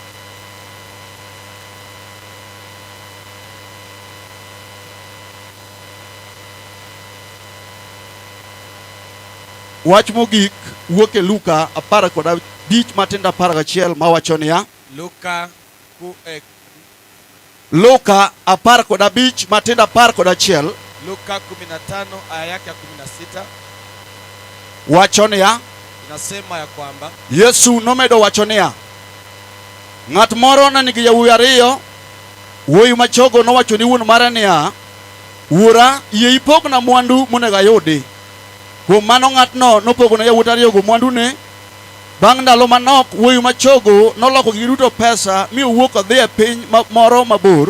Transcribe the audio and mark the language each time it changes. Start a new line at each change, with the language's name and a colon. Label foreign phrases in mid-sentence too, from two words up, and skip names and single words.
Luo (Kenya and Tanzania): Wach mogik wuok e Luka 15 matindo 11 mawacho niya. Luka 15 matindo 11.
Swahili: Luka 15 aya yake ya 16
Luo (Kenya and Tanzania): wacho niya.
Swahili: inasema ya kwamba
Luo (Kenya and Tanzania): Yesu nomedo wacho niya, ng'at moro ne nigi yawuowi ariyo. Wuowi machogo nowacho ni wuon mare niya, wuora, yie ipogna mwandu monego ayudi. Kuom mano ng'atno nopogone yawuot ariyogo mwandune. Bang' ndalo manok, wuowi machogo noloko gigi duto pesa mi owuok odhi e piny moro mabor.